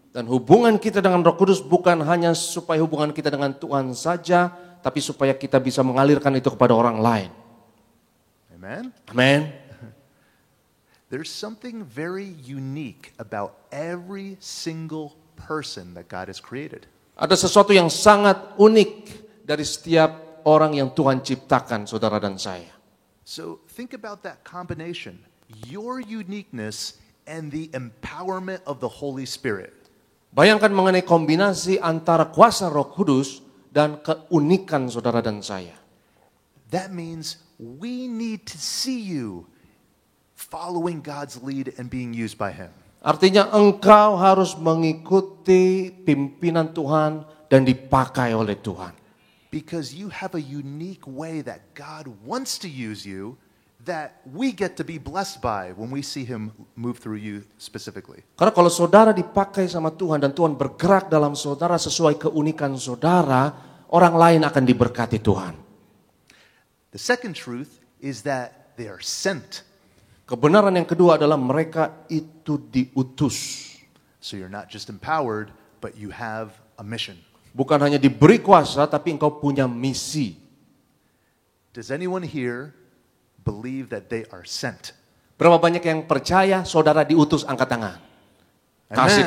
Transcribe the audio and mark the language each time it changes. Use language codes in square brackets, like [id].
[id] Dan hubungan kita dengan Roh Kudus bukan hanya supaya hubungan kita dengan Tuhan saja, tapi supaya kita bisa mengalirkan itu kepada orang lain. [en] Amen? [id] Amin. [en] There's something very unique about every single person that God has created. [id] Ada sesuatu yang sangat unik dari setiap orang yang Tuhan ciptakan, saudara dan saya. [en] So think about that combination. Your uniqueness and the empowerment of the Holy Spirit. [id] Bayangkan mengenai kombinasi antara kuasa Roh Kudus dan keunikan saudara dan saya. [en] That means we need to see you following God's lead and being used by Him. [id] Artinya engkau harus mengikuti pimpinan Tuhan dan dipakai oleh Tuhan. [en] Because you have a unique way that God wants to use you that we get to be blessed by when we see Him move through you specifically. [id] Karena kalau saudara dipakai sama Tuhan dan Tuhan bergerak dalam saudara sesuai keunikan saudara, orang lain akan diberkati Tuhan. [en] The second truth is that they are sent. [id] Kebenaran yang kedua adalah mereka itu diutus. [en] So you're not just empowered, but you have a mission. [id] Bukan hanya diberi kuasa, tapi engkau punya misi. [en] Does anyone here believe that they are sent? [id] Berapa banyak yang percaya saudara diutus? Angkat tangan. Kasih